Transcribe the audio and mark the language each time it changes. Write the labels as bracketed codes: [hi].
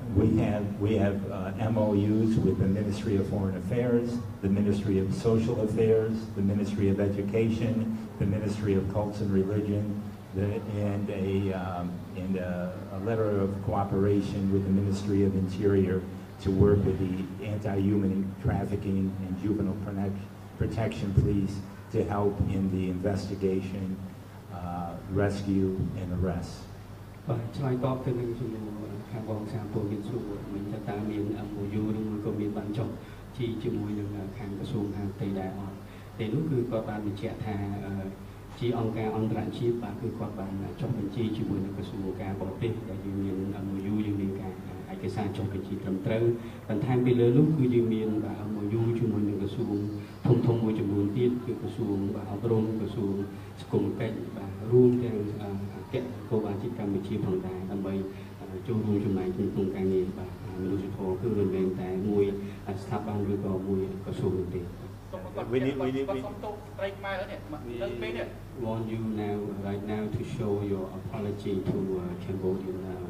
[en] We have MOUs with the Ministry of Foreign Affairs, the Ministry of Social Affairs, the Ministry of Education, the Ministry of Cults and Religion, and a letter of cooperation with the Ministry of Interior to work with the anti-human trafficking and juvenile protection police to help in the investigation, rescue, and arrest. [km] ឆ្លើយតបទៅនឹងជំនួសខាងបងសាមពលមានសួរមិញថាតើមាន MOU ឬមួយក៏មានបានចុះជាមួយនឹងខាងក្រសួងខាងផ្ទៃដែរអត់តែនោះគឺគាត់បានបញ្ជាក់ថា ជាអង្គការអន្តរជាតិបាទគឺគាត់បានចុះបញ្ជីជាមួយនឹងក្រសួងការបរទេសដែលយើងមាន MOU យើងមានការឯកសារចុះបញ្ជីត្រឹមត្រូវបន្ថែមពីលើនោះគឺយើងមានបាទ MOU ជាមួយនឹងក្រសួងធំមួយចំនួនទៀតគឺក្រសួងបាទអប់រំក្រសួងសង្គមកិច្ចបាទរួមទាំងអគ្គគោលការណ៍កម្ពុជាផងដែរដើម្បីចូលរួមចំណែកក្នុងការងារបាទមនុស្សធម៌គឺមិនមែនតែមួយស្ថាប័នឬក៏មួយក្រសួងទេ [en] We want you right now to show your apology to Cambodian women.